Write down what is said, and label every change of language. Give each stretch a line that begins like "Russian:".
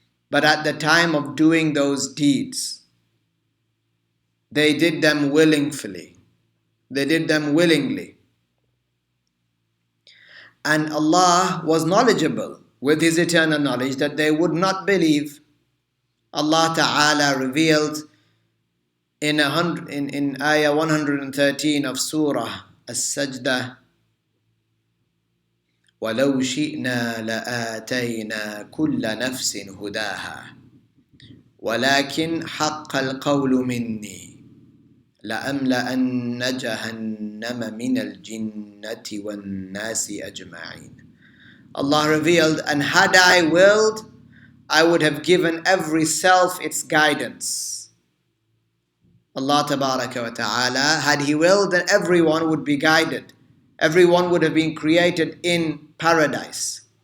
English: But at the time of doing those deeds, they did them willingly. They did them willingly. And Allah was knowledgeable with His eternal knowledge that they would not believe. Allah Ta'ala revealed in ayah 113 of Surah As-Sajdah,
Arabic: وَلَوْ شِئْنَا لَآتَيْنَا كُلَّ نَفْسٍ هُدَاهَا وَلَكِنْ حَقَّ الْقَوْلُ مِنِّي لَأَمْلَأَنَّ جَهَنَّمَ مِنَ الْجِنَّةِ وَالنَّاسِ أَجْمَعِينَ.
English: Allah revealed, and had I willed, I would have given every self its guidance. Allah Tabaraka wa Ta'ala, had He willed, then everyone would be guided. Everyone would have been created in paradise.